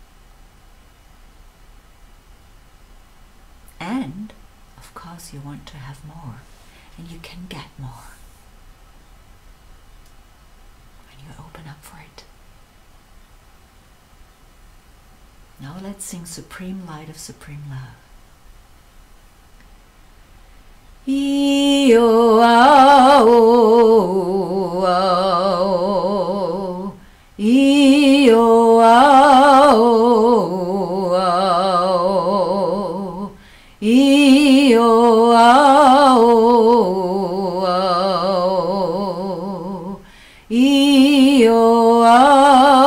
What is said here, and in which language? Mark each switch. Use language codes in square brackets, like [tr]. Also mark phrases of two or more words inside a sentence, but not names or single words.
[en] And of course you want to have more, and you can get more when you open up for it. Now let's sing Supreme Light of Supreme Love. Io ao ao, io ao ao, io ao ao, io ao